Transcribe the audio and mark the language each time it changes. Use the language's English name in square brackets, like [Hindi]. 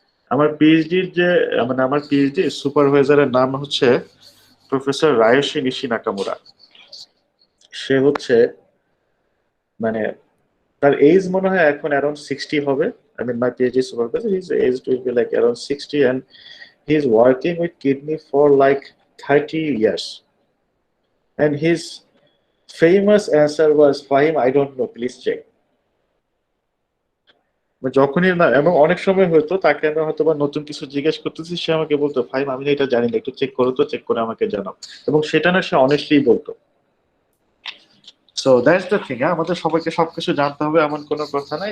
[Bangla] আমার পিএইচডির যে মানে আমার পিএইচডি সুপারভাইজারের নাম হচ্ছে প্রফেসর রায়োশি নিশি নাকামুরা। সে হচ্ছে মানে তার এজ মনে হয় এখন অ্যারাউন্ড 60 হবে। [English] I mean, my PhD supervisor, his age will be like around 60, and he's working with kidney for like 30 years. And his famous answer was, Fahim, I don't know, please check. [Bangla] যখনই না, এবং অনেক সময় হয়তো তাকে আমি হয়তো বা নতুন কিছু জিজ্ঞেস করতেছি, সে আমাকে বলতো, ফাহিম আমি না এটা জানি না, একটু চেক করো তো, চেক করে আমাকে জানাও। এবং সেটা না সে অনেস্টলি বলতো। [English] so that's the thing, [Bangla] আমাদের সবাইকে সবকিছু জানতে হবে এমন কোনো কথা নাই।